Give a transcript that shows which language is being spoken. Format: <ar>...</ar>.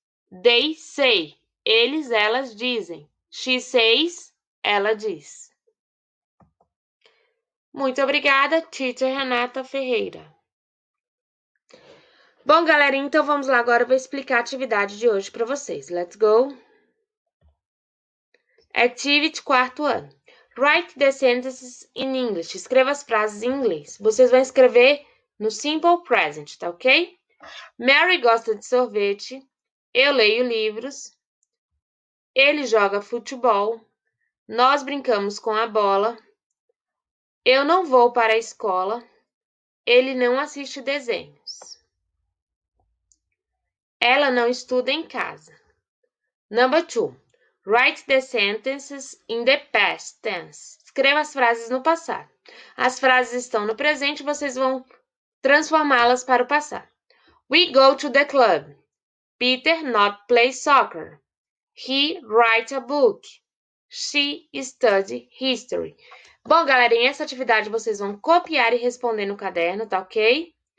<en>They say,</en> <pt>eles, elas dizem.</pt> <en>She says,</en> <pt>ela diz. Muito obrigada, Teacher Renata Ferreira. Bom, galerinha, então vamos lá agora, eu vou explicar a atividade de hoje para vocês.</pt> <en>Let's go! Activity 4º ano. Write the sentences in English.</en> <pt>Escreva as frases em inglês. Vocês vão escrever no simple present, tá ok? Mary gosta de sorvete. Eu leio livros. Ele joga futebol. Nós brincamos com a bola. Eu não vou para a escola. Ele não assiste desenhos. Ela não estuda em casa.</pt> <en>Number 2. Write the sentences in the past tense.</en> <pt>Escreva as frases no passado. As frases estão no presente, vocês vão transformá-las para o passado.</pt> <en>We go to the club. Peter not play soccer. He write a book. She study history.</en> <pt>Bom, galerinha, essa atividade vocês vão copiar e responder no caderno, tá ok?</pt>